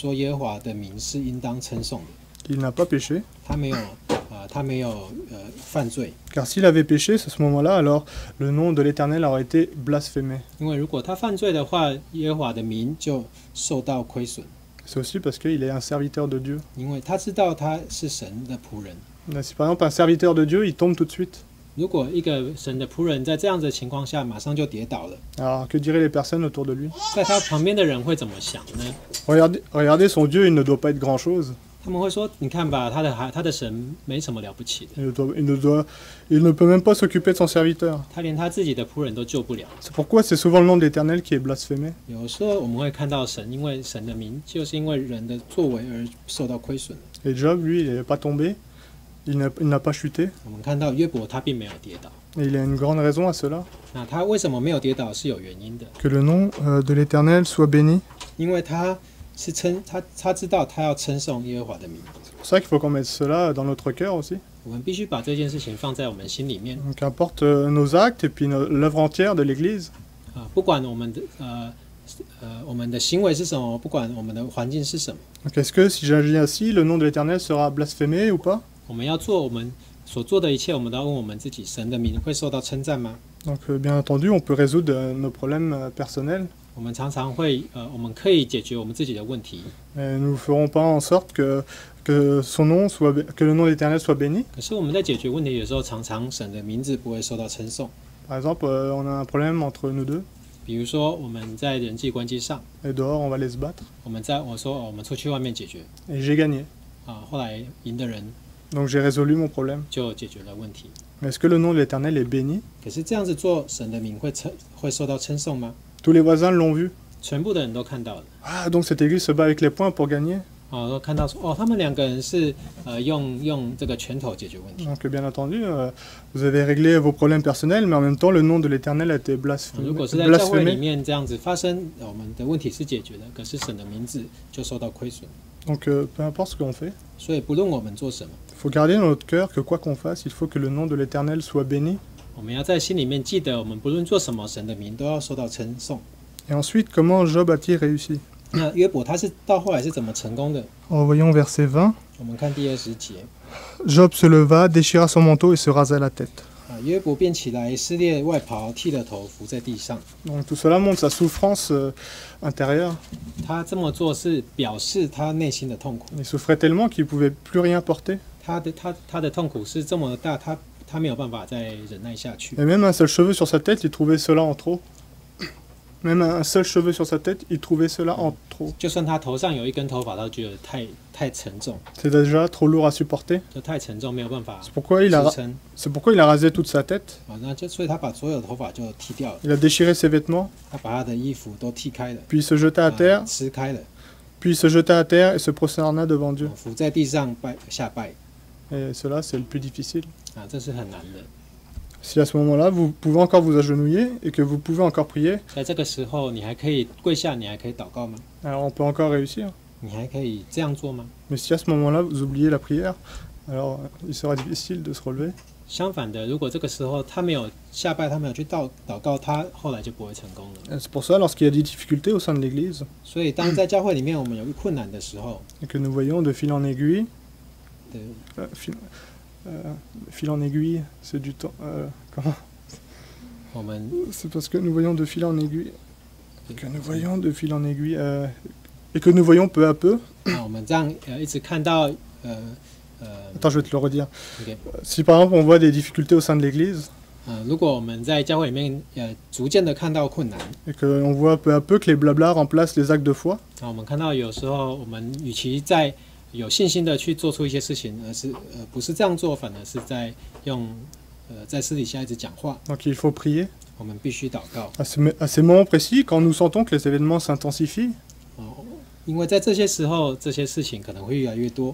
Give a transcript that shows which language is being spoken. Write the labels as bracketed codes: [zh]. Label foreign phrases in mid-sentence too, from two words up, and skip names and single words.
[fr] Il n'a pas péché. [zh] 他没有他没有犯罪， [fr] Car s'il avait péché, à ce moment-là, alors le nom de l'Éternel aurait été blasphémé. [zh] 因为如果他犯罪的话，耶和华的名就受到亏损， [fr] C'est aussi parce qu'il est un serviteur de Dieu. [zh] 因为他知道他是神的仆人。 [fr] Si par exemple un serviteur de Dieu, il tombe tout de suite. [zh] 如果一个神的仆人在这样子的情况下马上就跌倒了， [fr] Alors que diraient les personnes autour de lui? [zh] 在他旁边的人会怎么想呢？ [fr] Regardez son Dieu, il ne doit pas être grand-chose. [zh] 他们会说：“你看吧，他的神没什么了不起的， [fr] Il ne peut même pas s'occuper de son serviteur. [zh] 他连他自己的仆人都救不了。 [fr] C'est pourquoi c'est souvent le nom de l'Éternel qui est blasphémé. ” [zh] 有时候我们会看到神，因为神的名就是因为人的作为而受到亏损。 [fr] Et Job, lui, il n'est pas tombé, il n'a pas chuté. [zh] 我们看到约伯他并没有跌倒， [fr] Et il y a une grande raison à cela. [zh] 那他为什么没有跌倒是有原因的， [fr] Que le nom de l'Éternel soit béni. [zh] 因为他是他知道他要称颂耶和华的名。 [fr] C'est pour ça qu'il faut qu'on mette cela dans notre cœur aussi. [zh] 我们必须把这件事情放在我们心里面 [fr] Donc, qu'importe nos actes et puis l'œuvre entière de l'Église. [zh] 不管我们的行为是什么，不管我们的环境是什么， [fr] Donc, est-ce que si j'agis ainsi, le nom de l'Éternel sera blasphémé ou pas? [zh] 我们要做我们所做的一切，我们都要问我们自己：神的名会受到称赞吗？ [fr] Donc, bien entendu, on peut résoudre nos problèmes personnels. [zh] 我们常常会我们可以解决我们自己的问题， [fr] Mais nous ne ferons pas en sorte que le nom de l'Éternel soit béni. [zh] 可是我们在解决问题的时候，常常神的名字不会受到称颂。 [fr] Par exemple, on a un problème entre nous deux [zh] 比如说我们在人际关系上， [fr] et dehors, on va aller se battre [zh] 我说我们出去外面解决 [fr] et j'ai gagné. [zh] 后来赢的人 [fr] Donc, j'ai résolu mon problème. [zh] 就解决了问题。 [fr] Mais est-ce que le nom de l'Éternel est béni? [zh] 可是这样子做，神的名会受到称颂吗？ [fr] Tous les voisins l'ont vu. [zh] 全部的人都看到了。 [fr] Ah, donc cette église se bat avec les poings pour gagner. [zh] 都看到说他们两个人是用这个拳头解决问题。 [fr] Donc, bien entendu, vous avez réglé vos problèmes personnels, mais en même temps, le nom de l'Éternel a été [zh] 如果是在教会里面这样子发生，我们的问题是解决的，可是神的名字就受到亏损。 [fr] Donc, peu importe ce qu'on fait, [zh] 所以不论我们做什么， [fr] il faut garder dans notre cœur que quoi qu'on fasse, il faut que le nom de l'Éternel soit béni. [zh] 我们要在心里面记得，我们不论做什么，神的名都要受到称颂。 [fr] Et ensuite, comment Job a-t-il réussi? [zh] 那约伯他是到后来是怎么成功的？ [fr] Voyons verset 20. [zh] 我们看第20节。 [fr] Job se leva, déchira son manteau et se rasa la tête. [zh] 约伯便起来，撕裂外袍，剃了头，伏在地上。 [fr] Donc tout cela montre sa souffrance intérieure. [zh] 他这么做是表示他内心的痛苦。 [fr] Il souffrait tellement qu'il ne pouvait plus rien porter. [zh] 他的痛苦是这么大，他没有办法再忍耐下去。 [fr] Et même un seul cheveu sur sa tête, il trouvait cela en trop. Même un seul cheveu sur sa tête, il trouvait cela en trop. [zh] 就算他头上有一根头发，他都觉得太沉重， [fr] C'est déjà trop lourd à supporter. [zh] 就太沉重，没有办法 [fr] C'est pourquoi il a [zh] 支撑。 [fr] rasé toute sa tête. [zh] 所以他把所有的头发就剃掉了， [fr] Il a déchiré ses vêtements, [zh] 他把他的衣服都剃开了， [fr] puis se jeta à terre, [zh] 撕开了， [fr] puis se jeta à terre et se prosterna devant Dieu. [zh] 伏在地上下拜。 [fr] Et cela, c'est le plus difficile. [zh] 这是很难的。 [fr] Si à ce moment-là, vous pouvez encore vous agenouiller et que vous pouvez encore prier, [zh] 在这个时候，你还可以跪下，你还可以祷告吗？ [fr] alors on peut encore réussir. [zh] 你还可以这样做吗？ [fr] Mais si à ce moment-là, vous oubliez la prière, alors il sera difficile de se relever. [zh] 相反的，如果这个时候他没有下拜，他没有去祷告，他后来就不会成功了。 [fr] C'est pour ça, lorsqu'il y a des difficultés au sein de l'Église, [zh] 所以，当在教会里面我们有困难的时候， [fr] et que nous voyons de fil en aiguille, [zh] 对 [fr] fil en aiguille, c'est du temps. Comment [zh] 我们 [fr] C'est parce que nous voyons de fil en aiguille, que nous voyons de fil en aiguille, et que nous voyons peu à peu. [zh] 我们这样一直看到 [fr] Attends, je vais te le redire. OK Si par exemple on voit des difficultés au sein de l'Église, [zh] 如果我们在教会里面逐渐的看到困难， [fr] et qu'on voit peu à peu que les blablas remplacent les actes de foi, [zh] 我们看到有时候我们与其在有信心的去做出一些事情，而是不是这样做，反而是在在私底下一直讲话。 [fr] donc il faut prier. [zh] 我们必须祷告。 [fr] À ces moments précis, quand nous sentons que les événements s'intensifient, [zh] 因为在这些时候，这些事情可能会越来越多。